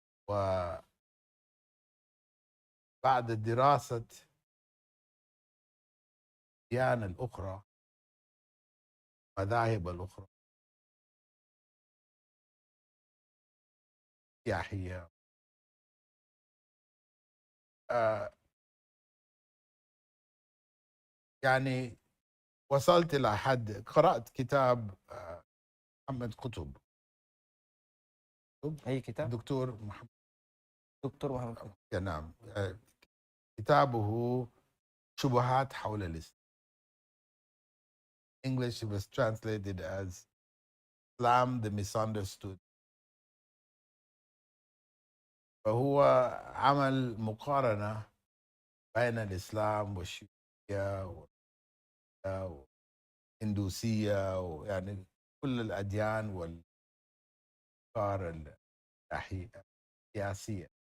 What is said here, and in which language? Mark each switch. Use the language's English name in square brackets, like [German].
[Arabic] وبعد دراسة الديانة الأخرى، المذاهب الأخرى، سياحية، يعني وصلت إلى حد قرأت كتاب محمد قطب. أي كتاب؟ دكتور محمد قطب. نعم. كتابه شبهات حول الإسلام. [English] English, it was translated as Islam the Misunderstood. [Arabic] فهو عمل مقارنة بين الإسلام والشيوعية والهندوسية، ويعني كل الأديان والأفكار السياسية.